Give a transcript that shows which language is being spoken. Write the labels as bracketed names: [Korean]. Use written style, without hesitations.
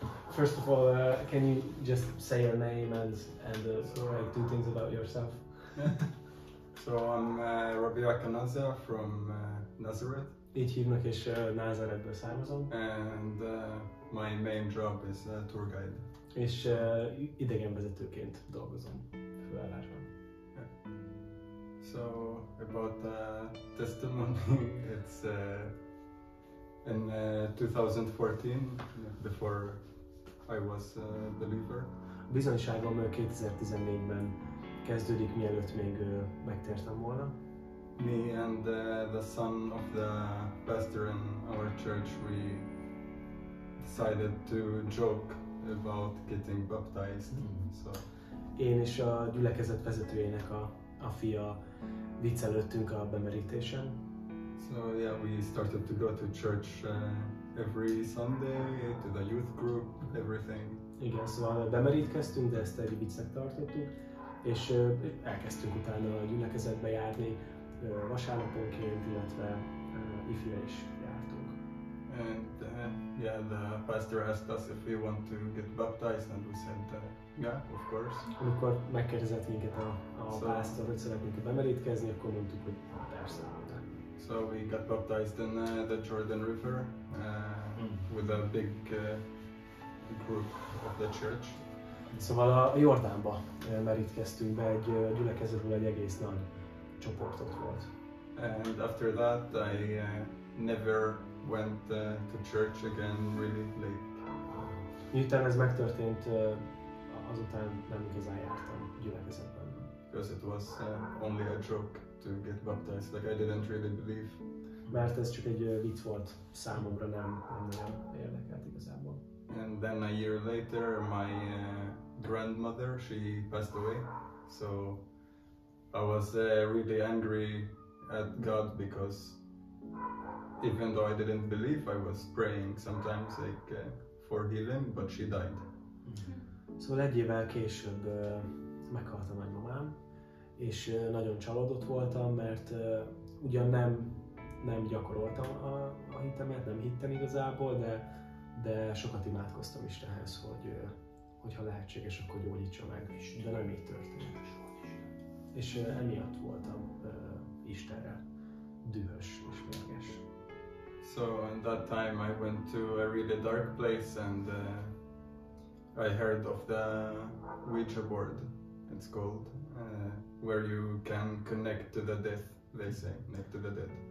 [English] First of all, can you just say your name and like 2 things about yourself? So I'm Rabea from Nazareth. [Hungarian] Így hívnak, és Názáretből származom. [English] And my main job is tour guide. [Hungarian] És idegenvezetőként dolgozom főállásban. [English] Yeah. So about testimony, it's in 2014, before I was a believer. [Hungarian] A bizonyságom 2014-ben kezdődik, mielőtt még megtértem volna. [English] Me and the son of the pastor in our church, we decided to joke about getting baptized. So [Hungarian] én és a gyülekezet vezetőjének a fia viccelődtünk a bemerítésen. [English] So yeah, we started to go to church every Sunday, to the youth group, everything. [Hungarian] Igen, szóval bemerítkeztünk, de ezt egy viccnek tartottuk, és elkezdtünk utána a gyülekezetbe járni vasárnaponként, illetve ifjúra is jártunk. [English] And yeah, the pastor asked us if we want to get baptized, and we said yeah, of course. [Hungarian] Amikor megkérdezett minket a pásztor, hogy szeretnénk bemerítkezni, akkor mondtuk, hogy persze. [English] So we got baptized in the Jordan River with a big group of the church. [Hungarian] Szóval a Jordánba merítkeztünk be, egy gyülekezetből egy egész nagy csoportot volt. [English] And after that I never went to church again really late. [Hungarian] Miután ez megtörtént, azután nem igazán jártam gyülekezetben. [English] Because it was only a joke to get baptized, like I didn't really believe. [Hungarian] Mert ez csak egy vicc volt számomra, nem nagyon érdekelt igazából. [English] And then a year later, my grandmother, she passed away. So I was really angry at God because even though I didn't believe, I was praying sometimes like for healing, but she died. [Hungarian] Szóval egy évvel később meghalt a nagymamám, és nagyon csalódott voltam, mert ugyan nem gyakoroltam a hitemet, nem hittem igazából, de sokat imádkoztam Istenhez, hogy ha lehetséges, akkor gyógyítsa meg, de nem így történt. És emiatt voltam Istenre dühös és mérges. [English] So in that time I went to a really dark place, and I heard of the Ouija board, it's called, where you can connect to the death, they say, connect to the dead.